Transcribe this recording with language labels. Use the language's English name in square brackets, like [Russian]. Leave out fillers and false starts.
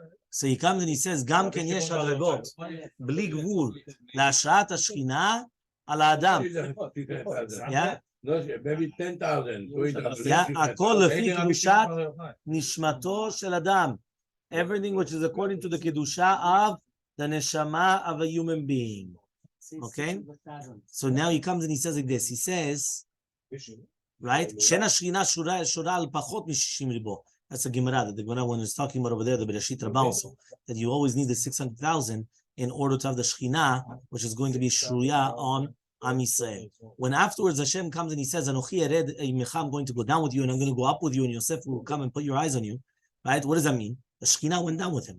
[English] So he comes and he says, [Hebrew] גם כן יש הדרגות, בלי גבול, להשראת השכינה על האדם. [English] Yeah? Maybe 10,000. [Hebrew] הכל לפי קדושת נשמתו של אדם. [English] Everything which is according to the kedusha of the neshama of a human being. Okay? So now he comes and he says like this. He says, right? [Hebrew] שאין השכינה שורה על פחות מ-60 ריבו. [English] That's a Gemara that the Gemara one is talking about over there, the Bereshit Rabbah also, that you always need the 600,000 in order to have the Shekhinah, which is going to be Shuria on Am Yisrael. When afterwards Hashem comes and he says, [Hebrew] Anochi Ered Imecha, [English] I'm going to go down with you and I'm going to go up with you and Yosef will come and put your eyes on you. Right? What does that mean? The Shekhinah went down with him.